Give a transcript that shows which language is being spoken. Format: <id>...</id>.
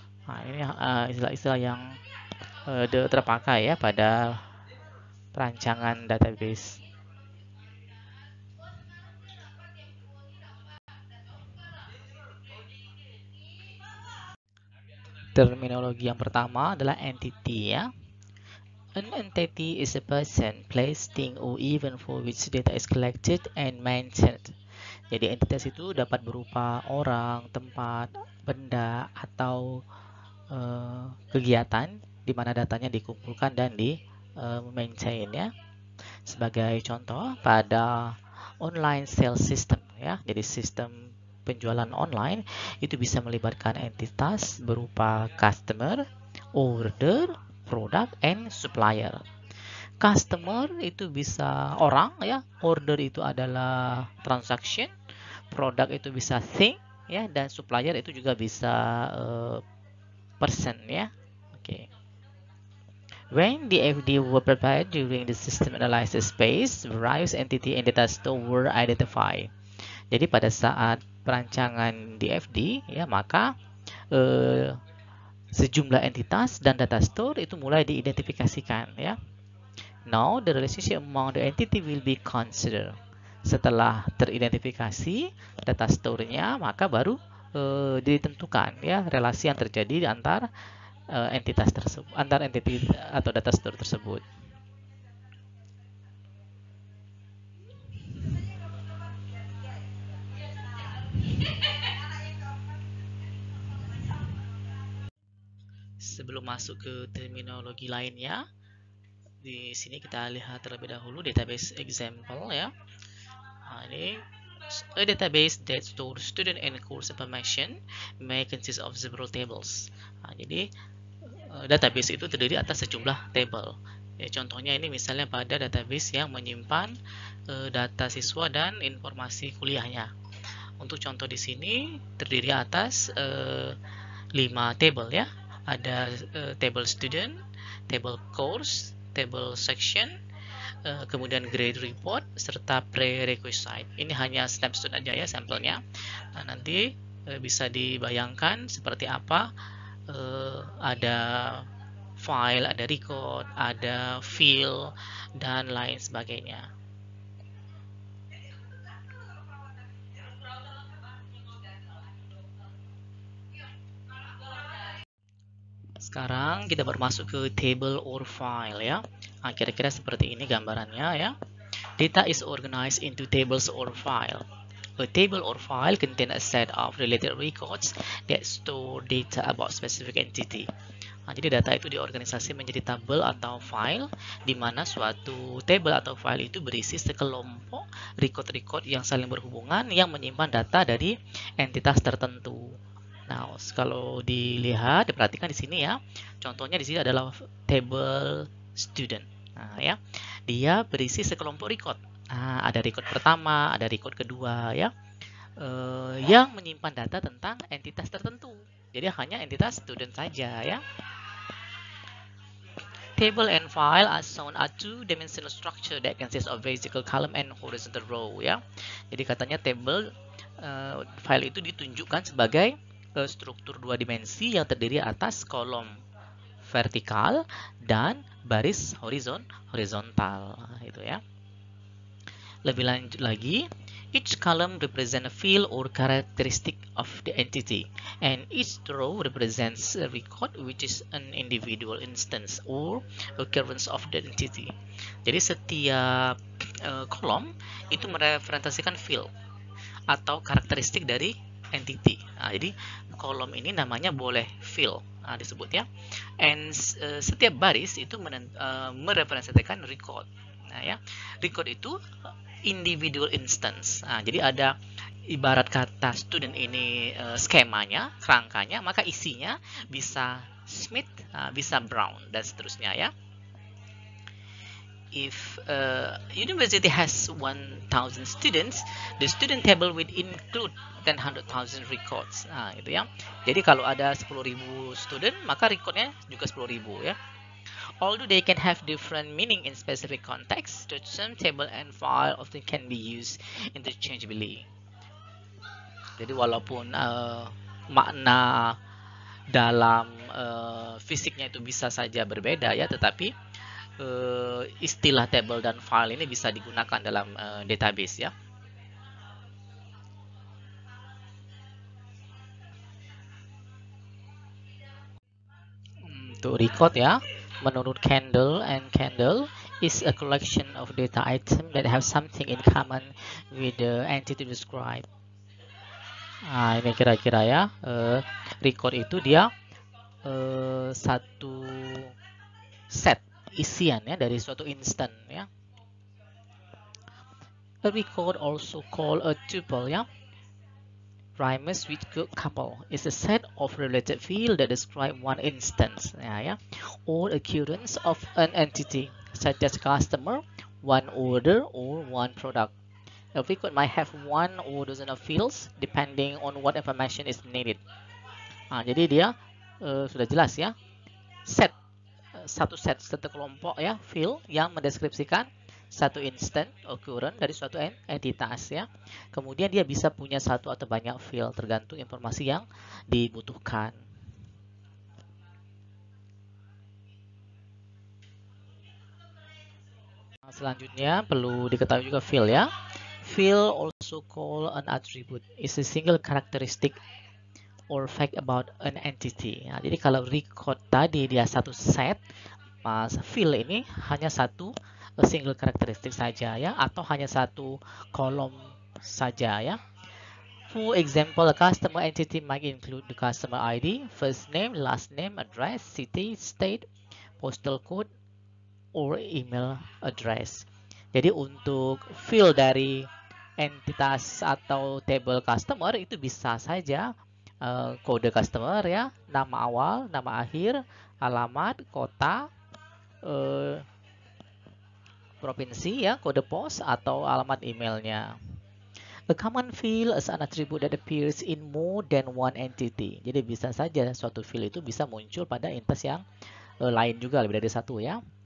<id>Nah, ini istilah-istilah yang terpakai ya pada perancangan database. Terminologi yang pertama adalah entity ya.</id> <en>An entity is a person, place, thing, or event for which data is collected and maintained.</en> <id>Jadi entitas itu dapat berupa orang, tempat, benda, atau kegiatan di mana datanya dikumpulkan dan di maintain ya. Sebagai contoh pada online sales system ya. Jadi sistem penjualan online itu bisa melibatkan entitas berupa customer, order, product, and supplier. Customer itu bisa orang ya, order itu adalah transaction, product itu bisa thing ya, dan supplier itu juga bisa person ya. Oke.</id> <en>When the FD were prepared during the system analysis phase, various entity and data store were identified.</en> <id>Jadi pada saat perancangan DFD ya, maka sejumlah entitas dan data store itu mulai diidentifikasikan ya.</id> <en>Now the relationship among the entity will be considered.</en> <id>Setelah teridentifikasi data store-nya, maka baru ditentukan ya relasi yang terjadi di antar entitas tersebut, antar entity atau data store tersebut. Sebelum masuk ke terminologi lainnya, di sini kita lihat terlebih dahulu database example ya. Nah, ini</id> <en>a database that stores student and course information may consist of several tables.</en> <id>Nah, jadi database itu terdiri atas sejumlah table. Ya, contohnya ini misalnya pada database yang menyimpan data siswa dan informasi kuliahnya. Untuk contoh di sini terdiri atas 5 table ya. Ada table student, table course, table section, kemudian grade report, serta prerequisite. Ini hanya snapshot aja ya sampelnya. Nah, nanti bisa dibayangkan seperti apa ada file, ada record, ada field, dan lain sebagainya. Sekarang kita bermasuk ke</id> <en>table or file</en> <id>ya. Nah, kira-kira seperti ini gambarannya ya.</id> <en>Data is organized into tables or file. A table or file contains a set of related records that store data about specific entity.</en> <id>Nah, jadi data itu diorganisasi menjadi tabel atau file, di mana suatu table atau file itu berisi sekelompok record-record yang saling berhubungan yang menyimpan data dari entitas tertentu. Nah, kalau dilihat, diperhatikan di sini ya. Contohnya di sini adalah table student. Nah, ya. Dia berisi sekelompok record. Nah, ada record pertama, ada record kedua ya. Yang menyimpan data tentang entitas tertentu. Jadi hanya entitas student saja ya.</id> <en>Table and file are shown are two-dimensional structure that consists of vertical column and horizontal row ya.</en> <id>Jadi katanya table file itu ditunjukkan sebagai struktur dua dimensi yang terdiri atas kolom vertikal dan baris horizontal itu ya. Lebih lanjut lagi,</id> <en>each column represents a field or characteristic of the entity, and each row represents a record which is an individual instance or occurrence of the entity.</en> <id>Jadi setiap kolom itu merepresentasikan field atau karakteristik dari entity. Nah, jadi kolom ini namanya boleh field disebut ya. And setiap baris itu merepresentasikan record. Nah, ya. Record itu individual instance. Nah, jadi ada ibarat kata student ini skemanya, kerangkanya, maka isinya bisa Smith, bisa Brown dan seterusnya ya.</id> <en>If university has 1,000 students, the student table will include 100,000 records.</en> <id>Nah, itu ya. Jadi kalau ada 10.000 student, maka recordnya juga 10.000 ya.</id> <en>Although they can have different meaning in specific context, the term table and file often can be used interchangeably.</en> <id>Jadi walaupun makna dalam fisiknya itu bisa saja berbeda ya, tetapi istilah table dan file ini bisa digunakan dalam database ya. Untuk record ya, menurut</id> <en>Kendall is a collection of data items that have something in common with the entity described.</en> <id>Nah, ini kira-kira ya, record itu dia satu set isian ya dari suatu instant ya.</id> <en>A record also called a tuple ya. Rhymes with couple is a set of related fields that describe one instance ya, or occurrence of an entity such as customer, one order, or one product. A record might have one or dozen of fields depending on what information is needed.</en> <id>Nah, jadi dia sudah jelas ya, satu kelompok ya, field yang mendeskripsikan satu instant occurrence dari suatu entitas ya. Kemudian dia bisa punya satu atau banyak field tergantung informasi yang dibutuhkan. Selanjutnya perlu diketahui juga field ya.</id> <en>Field also called an attribute is a single characteristic or fact about an entity.</en> <id>Nah, jadi kalau record tadi dia satu set, field ini hanya satu single karakteristik saja ya, atau hanya satu kolom saja ya.</id> <en>For example, a customer entity might include the customer ID, first name, last name, address, city, state, postal code, or email address.</en> <id>Jadi untuk field dari entitas atau table customer itu bisa saja kode customer ya, nama awal, nama akhir, alamat, kota, provinsi ya, kode pos atau alamat emailnya.</id> <en>A common field is an attribute that appears in more than one entity.</en> <id>Jadi bisa saja suatu field itu bisa muncul pada entitas yang lain juga, lebih dari satu ya.</id>